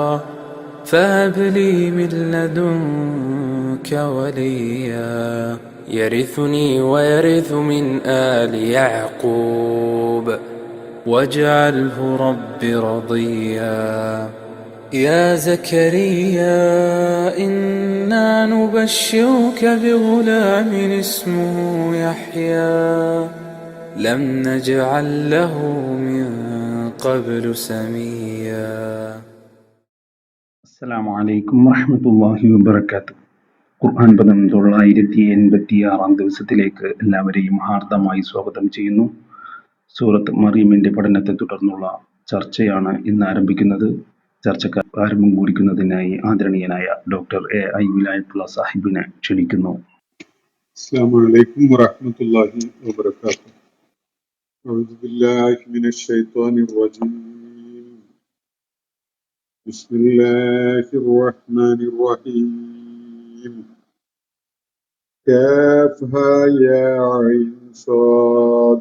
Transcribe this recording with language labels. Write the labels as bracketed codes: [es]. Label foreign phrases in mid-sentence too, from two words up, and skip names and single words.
[ar] فهب لي من لدنك وليا يرثني ويرث من آل يعقوب واجعله رب رضيا يا زكريا إنا نبشرك بغلام اسمه يحيى لم نجعل له من قبل سميا. السلام عليكم ورحمة الله وبركاته. [ml] ഖുർആൻ പദം 986 ദിവസത്തിലേക്ക് എല്ലാവരെയും ഹാർദമായി സ്വാഗതം ചെയ്യുന്നു. സൂറത്ത് മറിയമിന്റെ പഠനത്തെ തുടർന്നുള്ള ചർച്ചയാണ് ഇന്ന് ആരംഭിക്കുന്നത്. ചർച്ചയ്ക്ക് ആരംഭം കുറിക്കുന്നതിനായി ആദരണീയനായ ഡോക്ടർ എ വിലായത്തുള്ള സാഹിബിനെ ക്ഷണിക്കുന്നു. [ar] السلام عليكم ورحمة الله وبركاته. أعوذ بالله من الشيطان الرجيم. بسم الله الرحمن الرحيم. كافها يا عين صاد.